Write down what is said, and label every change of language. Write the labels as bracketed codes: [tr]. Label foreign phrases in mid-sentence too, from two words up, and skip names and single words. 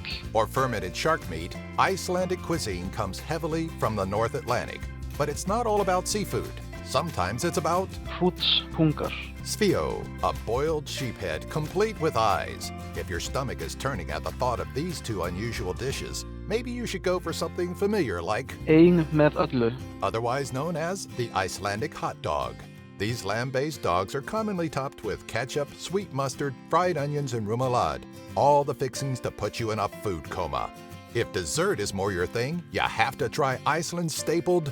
[en] or fermented shark meat, Icelandic cuisine comes heavily from the North Atlantic. But it's not all about seafood. Sometimes it's about hrútspungar. Svíó, a boiled sheephead complete with eyes. If your stomach is turning at the thought of these two unusual dishes, maybe you should go for something familiar like [is] Ein með öllu. [en] otherwise known as the Icelandic hot dog. These lamb-based dogs are commonly topped with ketchup, sweet mustard, fried onions, and remoulade, all the fixings to put you in a food coma. If dessert is more your thing, you have to try Iceland's stapled